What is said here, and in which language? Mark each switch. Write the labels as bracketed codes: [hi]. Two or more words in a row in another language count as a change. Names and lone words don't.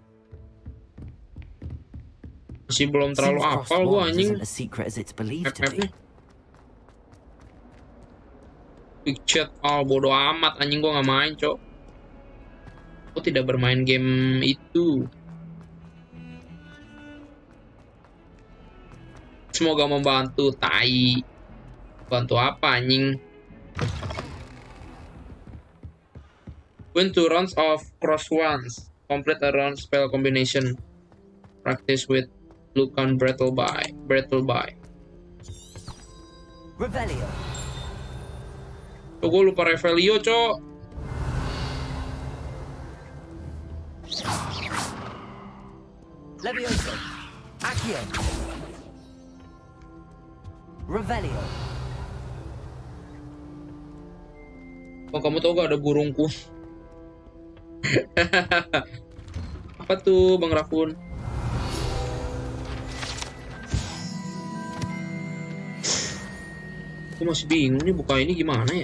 [id] Masih belum terlalu hafal gua anjing. [en] As secret as it's believed to [id] FF-nya. [en] be. Big chat, [id] bodo amat anjing, gua nggak main, Cok. Aku tidak bermain game itu. Semoga membantu, tai. Bantu apa anjing? [en] Win 2 rounds of cross ones. Complete a round spell combination. Practice with Lucan Brattle by. Revelio. [id] Oh, gue lupa Revelio, Cok. Levioso. Accio. Revelio. Oh, kamu tau gak ada burungku? Apa tuh, Bang Rakun? Aku masih bingung nih buka ini gimana ya.